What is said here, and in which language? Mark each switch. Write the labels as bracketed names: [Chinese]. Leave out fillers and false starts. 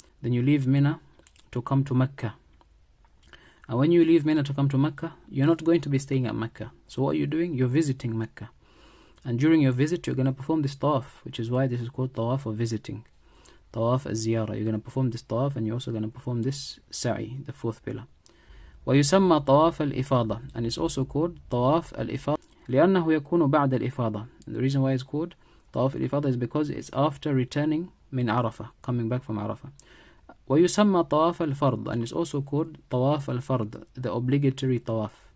[English] Then you leave Mina to come to Mecca. And when you leave Mina to come to Mecca, you're not going to be staying at Mecca. So what are you doing? You're visiting Mecca. And during your visit, you're going to perform this Tawaf, which is why this is called Tawaf of visiting. Tawaf al-Ziyarah. You're going to perform this Tawaf, and you're also going to perform this Sa'i, the fourth pillar. [Arabic] ويسمى طواف الإفاضة, [English] and it's also called [Arabic] طواف الإفاضة لأنه يكون بعد الإفاضة. [English] And the reason why it's called طواف الإفاضة is because it's after returning [Arabic] من عرفة, [English] coming back from Arafah. [Arabic] ويسمى طواف الفرض, [English] and it's also called طواف الفرض, the obligatory طواف.